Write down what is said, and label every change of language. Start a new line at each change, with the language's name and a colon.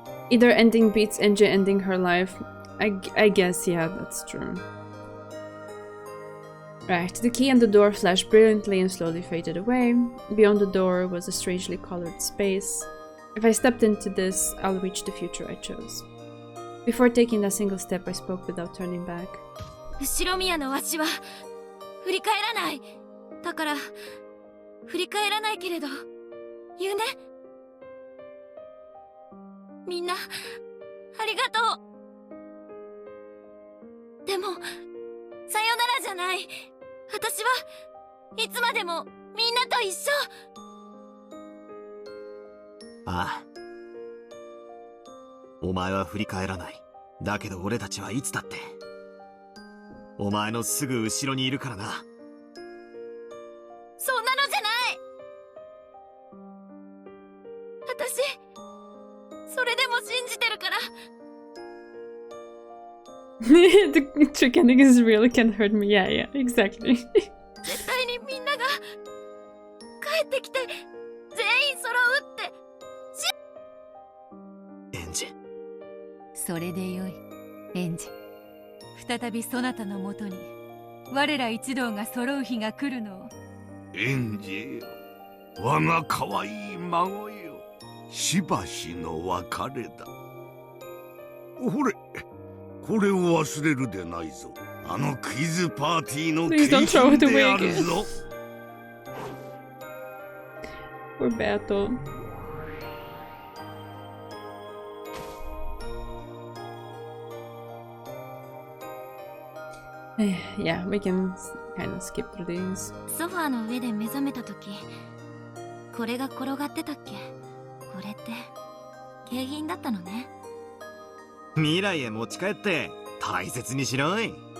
English: Either ending beats NJ ending her life. I guess, yeah, that's true. Right, the key and the door flashed brilliantly and slowly faded away. Beyond the door was a strangely colored space. If I stepped into this, I'll reach the future I chose. Before taking a single step, I spoke without turning back.
Japanese: 後ろ宮のわしは振り返らない。だから振り返らないけれど言うね。みんなありがとう。でもさよならじゃない。私はいつまでもみんなと一緒。ああ。お前は振り返らない。だけど俺たちはいつだってお前のすぐ後ろにいるからな。そんなのじゃない。私それでも信じてるから。
English: The trick ending is real, it can't hurt me. Yeah, exactly.
Japanese: 絶対にみんなが帰ってきて全員揃うって。エンジ。それでよい、エンジ。再びそなたのもとに我ら一同が揃う日が来るのを。エンジよ、我が可愛い孫よ、しばしの別れだ。ほれ、これを忘れるでないぞ。あのクイズパーティーの景品であるぞ。
English: Poor Battle. Yeah, we can kind of skip through these.
Japanese: ソファーの上で目覚めた時、これが転がってたっけ。これって景品だったのね。未来へ持ち帰って大切にしろい。